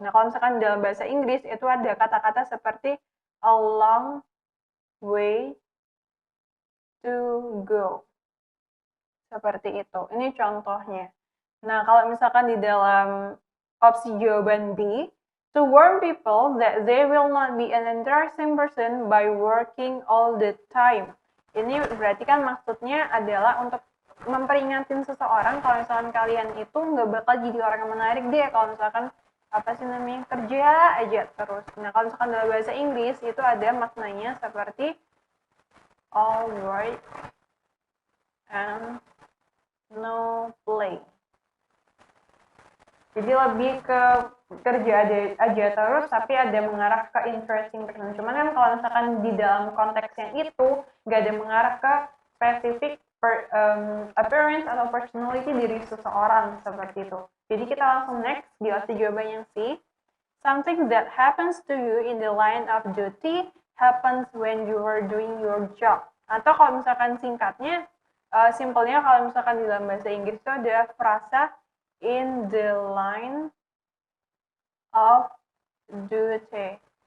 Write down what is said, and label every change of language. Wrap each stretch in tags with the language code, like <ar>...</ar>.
<id>Nah, kalau misalkan dalam bahasa Inggris itu ada kata-kata seperti</id> <en>a long way to go.</en> <id>Seperti itu. Ini contohnya. Nah, kalau misalkan di dalam opsi jawaban B,</id> <en>to warn people that they will not be an interesting person by working all the time.</en> <id>Ini berarti kan maksudnya adalah untuk memperingatin seseorang kalau misalkan kalian itu nggak bakal jadi orang yang menarik deh kalau misalkan apa sih namanya kerja aja terus. Nah, kalau misalkan dalam bahasa Inggris itu ada maknanya seperti</id> <en>all right and no play.</en> <id>Jadi lebih ke kerja aja terus tapi ada mengarah ke interesting person. Cuman kan kalau misalkan di dalam konteksnya itu nggak ada mengarah ke spesifik appearance atau personality diri seseorang seperti itu. Jadi kita langsung next di opsi jawaban yang C.</id> <en>Something that happens to you in the line of duty happens when you are doing your job.</en> <id>Atau kalau misalkan singkatnya, simpelnya kalau misalkan di dalam bahasa Inggris itu ada frasa</id> <en>in the line of duty.</en>